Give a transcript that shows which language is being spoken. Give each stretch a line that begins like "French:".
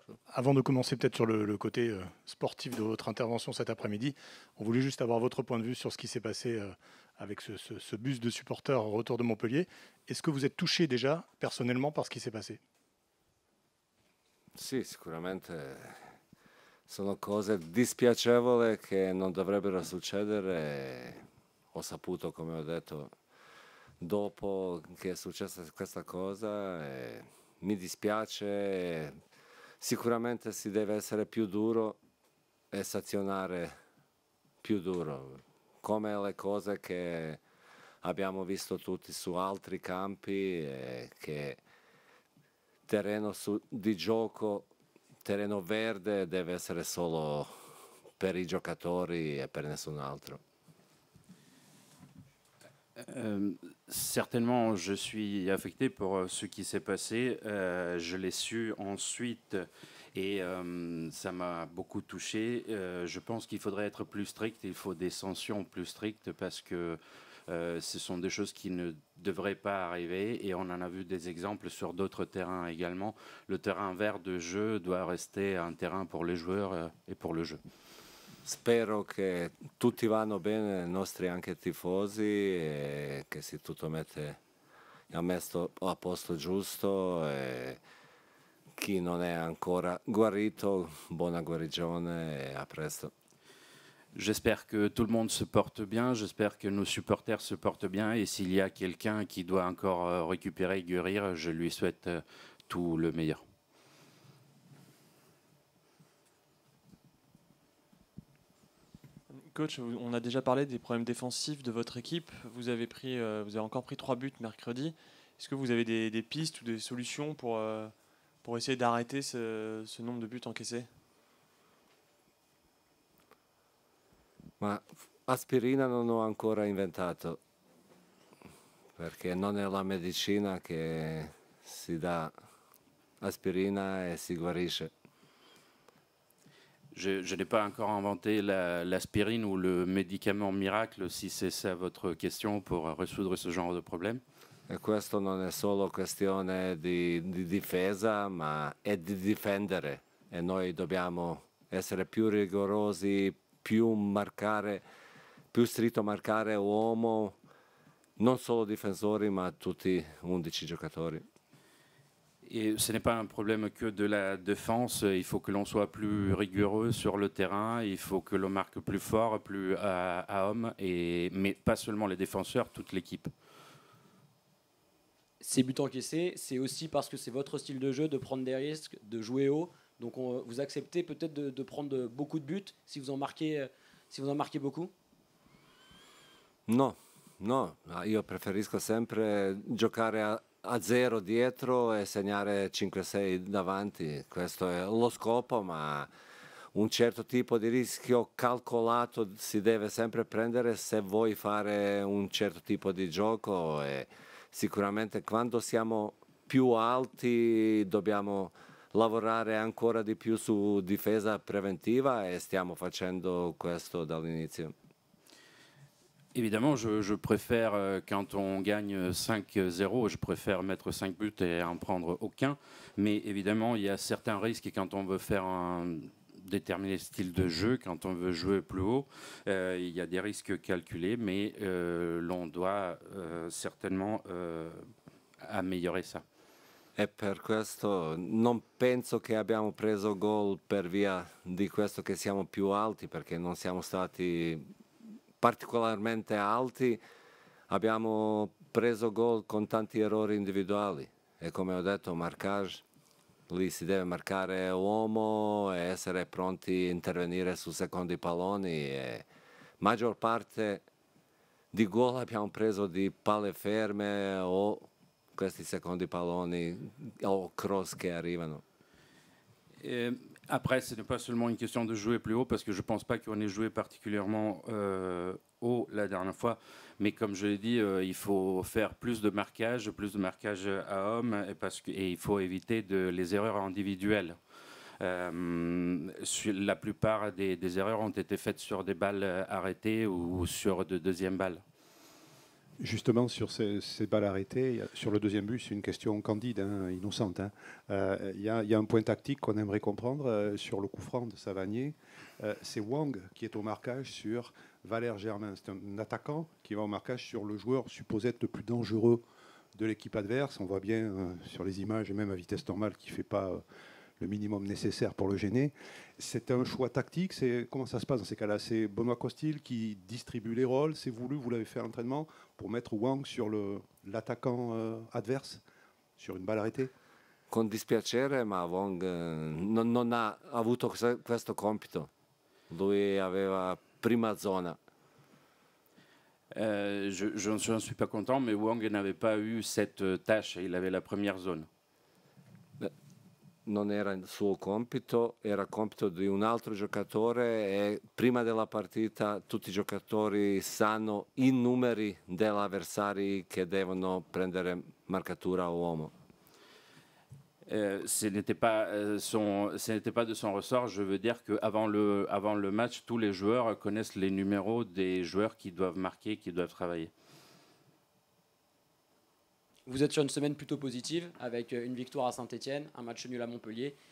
French: Avant de commencer peut-être sur le côté sportif de votre intervention cet après-midi, on voulait juste avoir votre point de vue sur ce qui s'est passé avec ce bus de supporters au retour de Montpellier. Est-ce que vous êtes touché déjà personnellement par ce qui s'est passé?
Italian: Sì, sicuramente sono cose dispiacevoli che non dovrebbero succedere. Ho saputo, come ho detto, dopo che è successa questa cosa, mi dispiace. Sicuramente si deve essere più duro e sanzionare più duro, come le cose che abbiamo visto tutti su altri campi, che terreno di gioco, terreno verde deve essere solo per i giocatori e per nessun altro.
French: Certainement, je suis affecté pour ce qui s'est passé. Je l'ai su ensuite et ça m'a beaucoup touché. Je pense qu'il faudrait être plus strict. Il faut des sanctions plus strictes parce que ce sont des choses qui ne devraient pas arriver et on en a vu des exemples sur d'autres terrains également. Le terrain vert de jeu doit rester un terrain pour les joueurs et pour le jeu.
Italian: Spero che tutti vanno bene, i nostri anche tifosi, e che si tutto mette a posto giusto. E chi non è ancora guarito, buona guarigione e a presto.
French: J'espère que tout le monde se porte bien, j'espère que nos supporters se portent bien et s'il y a quelqu'un qui doit encore récupérer et guérir, je lui souhaite tout le meilleur. Coach, on a déjà parlé des problèmes défensifs de votre équipe. Vous avez encore pris 3 buts mercredi. Est-ce que vous avez des pistes ou des solutions pour essayer d'arrêter ce nombre de buts encaissés?
Italian: Ma aspirina non ho ancora inventato, perché non è la medicina che si dà aspirina e si guarisce.
French: Je n'ai pas encore inventé l'aspirine ou le médicament miracle, si c'est ça votre question, pour résoudre ce genre de problème.
Italian: E questo non è solo questione di difesa, ma è di difendere. E noi dobbiamo essere più rigorosi, più stretto marcare uomo, non solo difensori, ma tutti 11 giocatori.
French: Et ce n'est pas un problème que de la défense, il faut que l'on soit plus rigoureux sur le terrain, il faut que l'on marque plus fort, plus à homme, mais pas seulement les défenseurs, toute l'équipe. Ces buts encaissés, c'est aussi parce que c'est votre style de jeu de prendre des risques, de jouer haut. Donc vous acceptez peut-être de prendre beaucoup de buts si vous en marquez beaucoup?
Italian: No, no, io preferisco sempre giocare a zero dietro e segnare 5-6 davanti. Questo è lo scopo, ma un certo tipo di rischio calcolato si deve sempre prendere se vuoi fare un certo tipo di gioco. E sicuramente quando siamo più alti dobbiamo lavorare ancora di più su difesa preventiva e stiamo facendo questo dall'inizio.
French: Évidemment, je préfère, quand on gagne 5-0, je préfère mettre 5 buts et en prendre aucun. Mais évidemment, il y a certains risques quand on veut faire un déterminé style de jeu, quand on veut jouer plus haut. Il y a des risques calculés, mais l'on doit certainement améliorer ça.
Italian: E per questo non penso che abbiamo preso gol per via di questo che siamo più alti, perché non siamo stati particolarmente alti, abbiamo preso gol con tanti errori individuali e come ho detto marcage, lì si deve marcare uomo e essere pronti a intervenire su secondi palloni e maggior parte di gol abbiamo preso di palle ferme o questi secondi palloni o cross che arrivano.
French: Après, ce n'est pas seulement une question de jouer plus haut, parce que je ne pense pas qu'on ait joué particulièrement haut la dernière fois. Mais comme je l'ai dit, il faut faire plus de marquage à homme, et il faut éviter les erreurs individuelles. La plupart des erreurs ont été faites sur des balles arrêtées ou sur de deuxième balles. Justement, sur ces balles arrêtées, sur le deuxième but, c'est une question candide, hein, innocente. Il y a un point tactique qu'on aimerait comprendre sur le coup franc de Savanier. C'est Wang qui est au marquage sur Valère Germain. C'est un attaquant qui va au marquage sur le joueur supposé être le plus dangereux de l'équipe adverse. On voit bien sur les images, et même à vitesse normale, qu'il ne fait pas le minimum nécessaire pour le gêner. C'est un choix tactique. Comment ça se passe dans ces cas-là? C'est Benoît Costil qui distribue les rôles. C'est voulu, vous l'avez fait à l'entraînement pour mettre Wang sur l'attaquant adverse, sur une balle arrêtée?
Italian: Con dispiacere, ma Wong non ha avuto questo compito. Lui aveva prima zona.
French: Je n'en suis pas content, mais Wang n'avait pas eu cette tâche. Il avait la première zone.
Italian: Non era il suo compito, era compito di un altro giocatore e prima della partita tutti i giocatori sanno i numeri degli avversari che devono prendere marcatura a uomo.
French: Ce n'était pas de son ressort. Je veux dire qu'avant le match, tous les joueurs connaissent les numéros des joueurs qui doivent marquer, qui doivent travailler. Vous êtes sur une semaine plutôt positive, avec une victoire à Saint-Etienne, un match nul à Montpellier.